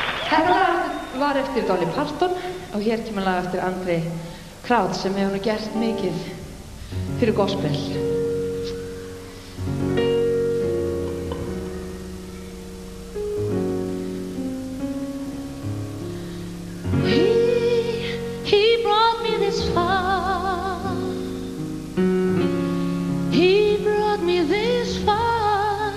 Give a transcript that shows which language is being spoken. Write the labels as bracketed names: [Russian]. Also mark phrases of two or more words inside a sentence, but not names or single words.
[Icelandic] Þetta lag var eftir Dolly Parton og hér kemur lag eftir Andri Kraut sem hefur nú gert mikið fyrir gospel. [English] He brought me this far. He brought me this far.